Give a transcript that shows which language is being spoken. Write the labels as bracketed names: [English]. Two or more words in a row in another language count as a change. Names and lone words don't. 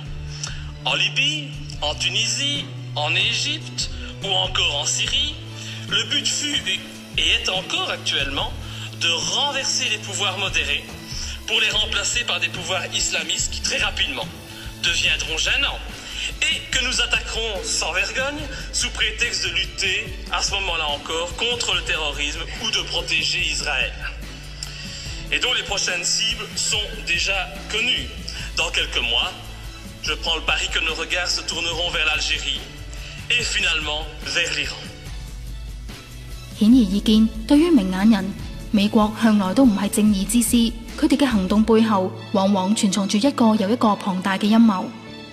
[French] En Libye, en Tunisie, en Égypte ou encore en Syrie, le but fut et est encore actuellement de renverser les pouvoirs modérés pour les remplacer par des pouvoirs islamistes qui très rapidement deviendront gênants et que nous attaquerons sans vergogne sous prétexte de lutter à ce moment-là encore contre le terrorisme ou de protéger Israël. Et dont les prochaines cibles sont déjà connues. Dans quelques mois, je prends le pari que nos regards se tourneront vers l'Algérie et finalement vers l'Iran. [Cantonese] 顯而易見，對於明眼人，美國向來都唔係正義之師，佢哋嘅行動背後往往存藏住一個又一個龐大嘅陰謀。